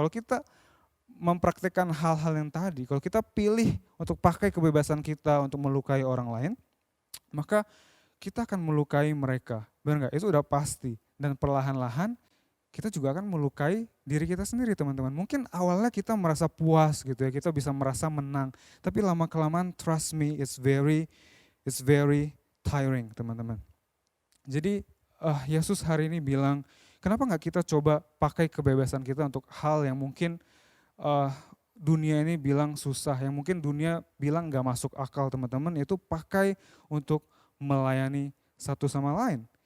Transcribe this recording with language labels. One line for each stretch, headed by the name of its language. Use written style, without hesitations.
Indonesian: Kalau kita mempraktikkan hal-hal yang tadi, kalau kita pilih untuk pakai kebebasan kita untuk melukai orang lain, maka kita akan melukai mereka. Benar nggak? Itu udah pasti. Dan perlahan-lahan kita juga akan melukai diri kita sendiri teman-teman. Mungkin awalnya kita merasa puas gitu ya, kita bisa merasa menang. Tapi lama-kelamaan
English: trust me, it's very tiring
Indonesian: teman-teman. Jadi Yesus hari ini bilang, kenapa nggak kita coba pakai kebebasan kita untuk hal yang mungkin dunia ini bilang susah, yang mungkin dunia bilang gak masuk akal teman-teman, yaitu pakai untuk melayani satu sama lain.